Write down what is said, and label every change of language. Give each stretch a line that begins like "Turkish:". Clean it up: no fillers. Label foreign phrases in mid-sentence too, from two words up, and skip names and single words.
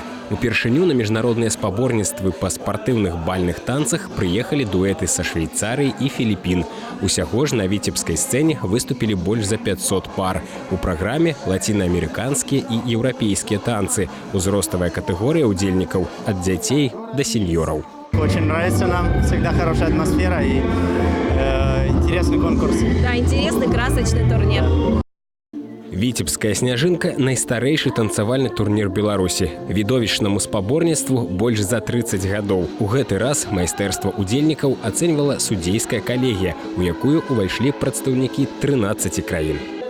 Belarusian: Упершыню на міжнародныя спаборніцтвы па спартыўных бальных танцах прыехалі дуэты са Швейцарыі і Філіпін. Усяго ж на віцебскай сцэне выступілі больш за 500 пар. У праграме лацінаамерыканскія і еўрапейскія танцы. Узроставая катэгорыя удзельнікаў ад дзяцей да сеньёраў.
Russian: Очень нравится нам, всегда хорошая атмосфера и интересный конкурс. Да, интересный, красочный турнир.
Belarusian: Віцебская сняжынка – найстарэйшы танцавальны турнір Беларусі. Відовішчнаму спаборніцтву больш за 30 гадоў. У гэты раз майстэрства удзельнікаў ацэньвала судзейская калегія, у якую ўвайшлі прадстаўнікі 13 краін.